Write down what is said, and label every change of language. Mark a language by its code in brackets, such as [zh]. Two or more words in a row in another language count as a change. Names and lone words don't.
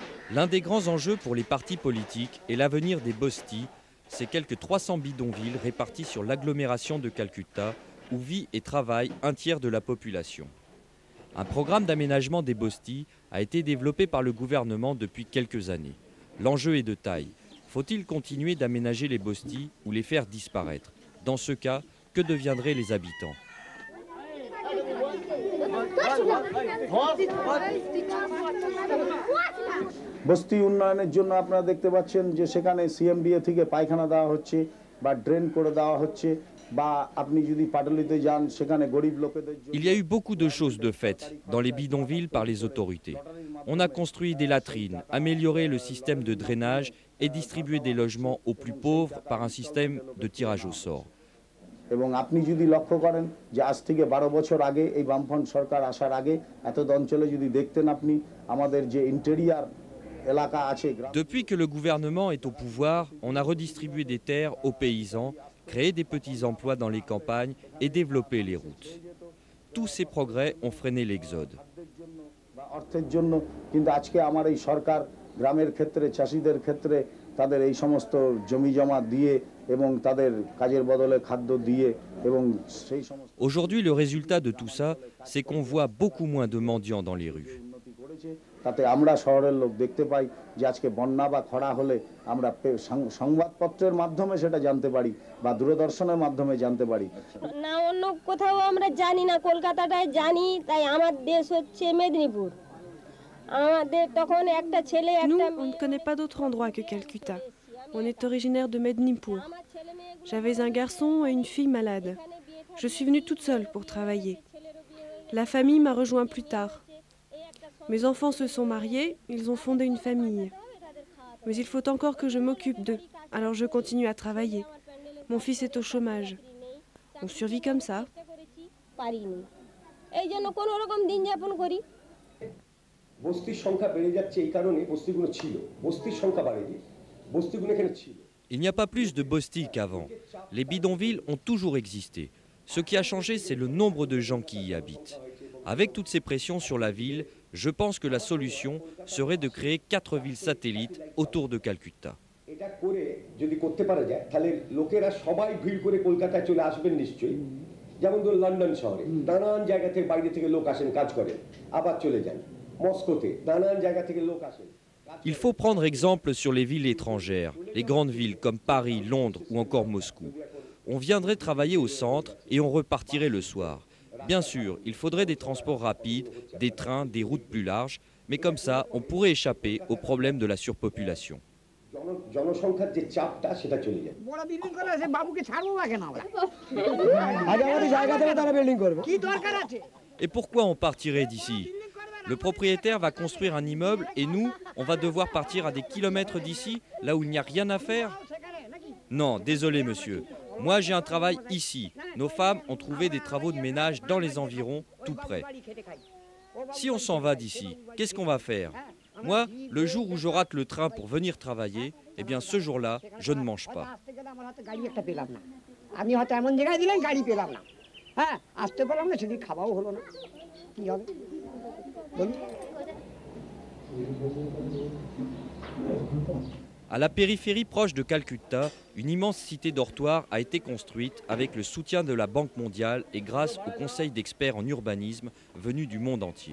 [fr] L'un des grands enjeux pour les partis politiques est l'avenir des bostis, ces quelques 300 bidonvilles répartis sur l'agglomération de Calcutta, où vit et travaille un tiers de la population. Un programme d'aménagement des bostis a été développé par le gouvernement depuis quelques années. L'enjeu est de taille. Faut-il continuer d'aménager les bostis ou les faire disparaître? Dans ce cas, que deviendraient les habitants? [bn] বস্তি উন্নয়নের জন্য আপনারা দেখতে পাচ্ছেন যে সেখানে সিএমডিএ থেকে পায়খানা দেওয়া হচ্ছে বা ড্রেন করে দেওয়া হচ্ছে বা আপনি যদি পাটলিতে যান সেখানে গরিব লোকেদের জন্য [fr] Il y a eu beaucoup de choses de faites dans les bidonvilles par les autorités. On a construit des latrines, amélioré le système de drainage et distribué des logements aux plus pauvres par un système de tirage au sort. [bn] এবং আপনি যদি লক্ষ্য করেন যে আজ থেকে 12 বছর আগে এই বামফ্রন্ট সরকার আসার আগে এত অঞ্চলে যদি দেখতেন আপনি আমাদের যে ইন্টেরিয়ার এলাকা আছে [fr] Depuis que le gouvernement est au pouvoir, on a redistribué des terres aux paysans, créé des petits emplois dans les campagnes et développé les routes. Tous ces progrès ont freiné l'exode. [bn] অর্থের জন্য কিন্তু আজকে আমার এই সরকার গ্রামের ক্ষেত্রে চাষীদের ক্ষেত্রে তাদের এই সমস্ত জমি জমা দিয়ে এবং তাদের কাজের বদলে খাদ্য দিয়ে এবং সেই সমস্ত [fr] Aujourd'hui, le résultat de tout ça, c'est qu'on voit beaucoup moins de mendiants dans les rues. [bn] তাতে আমরা শহরের লোক দেখতে পাই যে আজকে বন্যা বা খরা হলে আমরা সংবাদপত্রের মাধ্যমে সেটা জানতে পারি বা দূরদর্শনের মাধ্যমে জানতে পারি না অন্য কোথাও আমরা জানি না কলকাতাটায় জানি তাই আমার দেশ হচ্ছে মেদিনীপুর আমাদের তখন একটা ছেলে একটা [fr] Nous, on ne connaît pas d'autre endroit que Calcutta. On est originaire de Mednipur. J'avais un garçon et une fille malades. Je suis venue toute seule pour travailler. La famille m'a rejoint plus tard. Mes enfants se sont mariés, ils ont fondé une famille. Mais il faut encore que je m'occupe d'eux, alors je continue à travailler. Mon fils est au chômage. On survit comme ça. [bn] বস্তির সংখ্যা বেড়ে যাচ্ছে এই কারণে বস্তিগুলো ছিল বস্তির সংখ্যা বাড়েনি বস্তিগুলো এখানে ছিল [fr] Il n'y a pas plus de bostis qu'avant. Les bidonvilles ont toujours existé. Ce qui a changé, c'est le nombre de gens qui y habitent. Avec toutes ces pressions sur la ville, je pense que la solution serait de créer 4 villes satellites autour de Calcutta. [bn] এটা করে যদি করতে পারা যায় তাহলে লোকেরা সবাই ভিড় করে কলকাতায় চলে আসবেন নিশ্চয়ই যেমন ধরুন লন্ডন শহরে নানান জায়গা থেকে বাইরে থেকে লোক আসেন কাজ করেন আবার চলে যান মস্কোতে নানান জায়গা থেকে লোক আসেন [fr] Il faut prendre exemple sur les villes étrangères, les grandes villes comme Paris, Londres ou encore Moscou. On viendrait travailler au centre et on repartirait le soir. Bien sûr, il faudrait des transports rapides, des trains, des routes plus larges, mais comme ça, on pourrait échapper au problème de la surpopulation. [bn] জনসংখ্যার যে চাপটা সেটা চলে যায় বড় বিল্ডিং করে আছে বাবুকে ছাড়বো না কেন আমরা আগে আমাদের জায়গা থেকে তারা বিল্ডিং করবে কি দরকার আছে [fr] Et pourquoi on partirait d'ici? Le propriétaire va construire un immeuble et nous, on va devoir partir à des kilomètres d'ici, là où il n'y a rien à faire? Non, désolé monsieur. Moi j'ai un travail ici. Nos femmes ont trouvé des travaux de ménage dans les environs, tout près. Si on s'en va d'ici, qu'est-ce qu'on va faire? Moi, le jour où je rate le train pour venir travailler, eh bien ce jour-là, je ne mange pas. [bn] আমি হয়তো এমন জায়গায় দিলেন গাড়ি পেলাম না হ্যাঁ আসতে পারলাম না সেদিন খাওয়াও হলো না কি হবে বলুন [fr] À la périphérie proche de Calcutta, une immense cité dortoir a été construite avec le soutien de la Banque mondiale et grâce au conseil d'experts en urbanisme venus du monde entier.